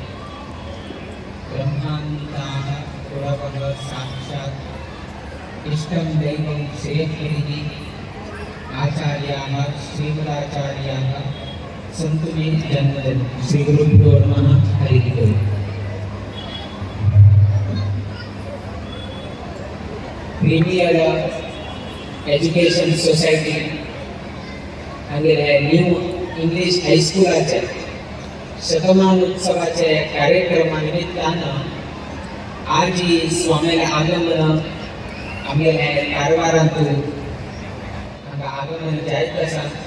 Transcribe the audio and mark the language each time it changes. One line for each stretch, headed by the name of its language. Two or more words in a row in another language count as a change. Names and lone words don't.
Sanskrit: ब्रह्मान्ताः पुरवः साक्षात् इष्टं दैवं श्रेयःहरिः आचार्याः श्रीमदाचार्याः सन्तु मे जन्मदन् श्रीगुरुभ्यो नमः हरिः ओम्.
Konkani: प्रीमियर एजुकेशन सोसायटी हांगेले न्यू इंग्लिश हायस्कुलाचे शतमान उत्सवाचे कार्यक्रमा निमित्तान आज ही स्वामीले आगमन आमगेले कारवारांत हांगा आगमन जायत आसा.